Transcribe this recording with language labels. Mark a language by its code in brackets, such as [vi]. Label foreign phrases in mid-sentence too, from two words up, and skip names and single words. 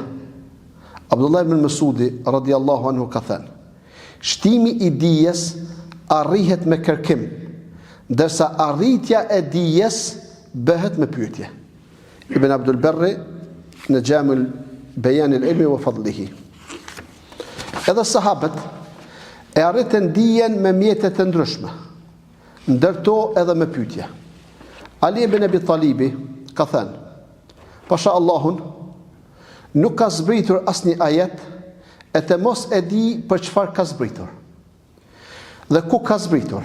[sq] Abdullah ibn Mesudi [ar] رضي الله عنه [sq] ka thënë: shtimi i dijes arrihet me kërkim, ndërsa arritja e dijes bëhet me pyetje. Ibn Abdul Barri në Gjamul Beyan al-Ilmi wa Fadlihi. Edhe sahabët e arritën dijen me mjete të ndryshme, ndërto edhe me pyetje. Ali ibn Abi Talibi ka thënë: pasha Allahun, nuk ka zbritur asnjë ajet e të mos e di për çfarë ka zbritur dhe ku ka zbritur.